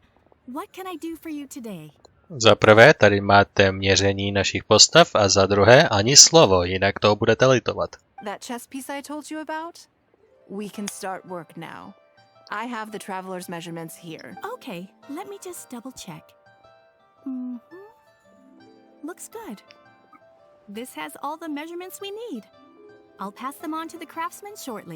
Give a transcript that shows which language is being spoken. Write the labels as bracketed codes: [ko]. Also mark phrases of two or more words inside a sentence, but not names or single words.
[en] What can I do for you today? [cs] Za prvé, tady máte měření našich postav a za druhé ani slovo, jinak to budete litovat. [en] That chess piece I told you about? We can start work now. I have the traveler's measurements here. Okay, let me just double check. Looks good. This has all the measurements we need. I'll pass them on to the craftsman shortly.